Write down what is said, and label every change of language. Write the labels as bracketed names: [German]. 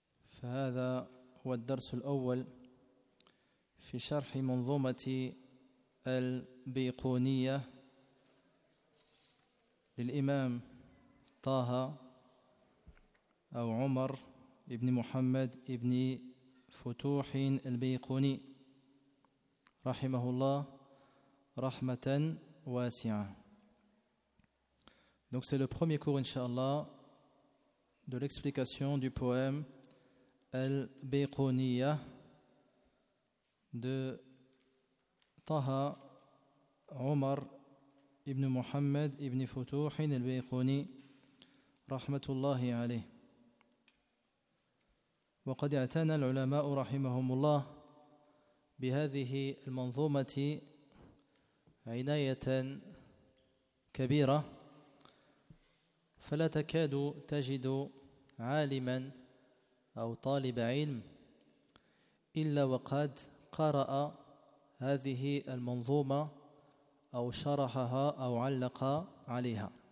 [Arabic] فهذا هو الدرس الأول في شرح منظومة البيقونية للإمام طه أو عمر ابن محمد ابن فتوح البيقوني رحمه الله رحمة واسعة. [French] Donc c'est le premier cours inshallah de l'explication du poème البيقونية de طه عمر ابن محمد ابن فتوح البيقوني رحمة الله عليه. [Arabic] وقد اعتنى العلماء رحمهم الله بهذه المنظومة عناية كبيرة، فلا تكاد تجد عالما أو طالب علم إلا وقد قرأ هذه المنظومة أو شرحها أو علق عليها.